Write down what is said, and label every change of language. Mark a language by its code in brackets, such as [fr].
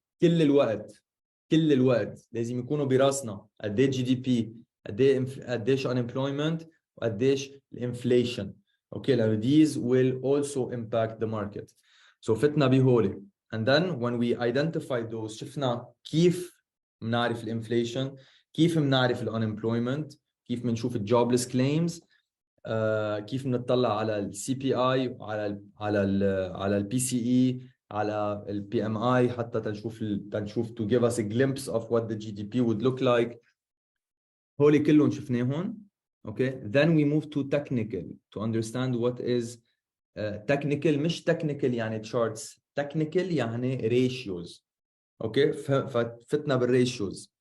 [ar] كل الوقت لازم يكونوا براسنا قديش GDP, قديش unemployment, وقديش inflation. [en] Okay, [ar] لأنه [en] these will also impact the market. [ar] So فتنا بهولي. [en] And then when we identify those, [ar] شفنا كيف بنعرف الانفليشن, كيف بنعرف unemployment, كيف بنشوف jobless claims, كيف بنطلع على السي بي اي على البي سي اي على البي ام اي حتى تنشوف [en] to give us a glimpse of what the GDP would look like. [ar] هولي كلهم شفناهم. [en] Okay, then we move to technical to understand what is technical. مش technical يعني charts, technical يعني ratios. [ar] Okay, فتنا بالratios.